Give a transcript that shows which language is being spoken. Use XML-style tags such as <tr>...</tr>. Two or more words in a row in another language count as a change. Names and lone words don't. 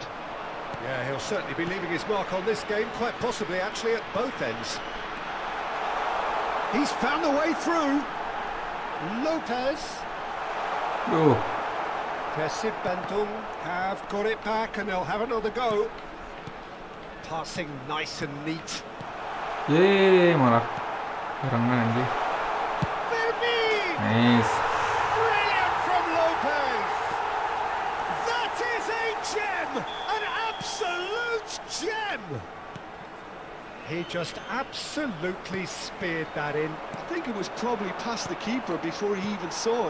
<en>Yeah, he'll certainly be leaving his mark on this game, quite possibly actually at both ends. He's found the way through. Lopez. Persib Bandung have got it back and they'll have another go. Passing nice and neat.</en> <id>Yeay, malah barengan anjir.</id> <en>Nice. Brilliant from Lopez. That is a gem, an absolute gem. He just absolutely speared that in. I think it was probably past the keeper before he even saw it.</en>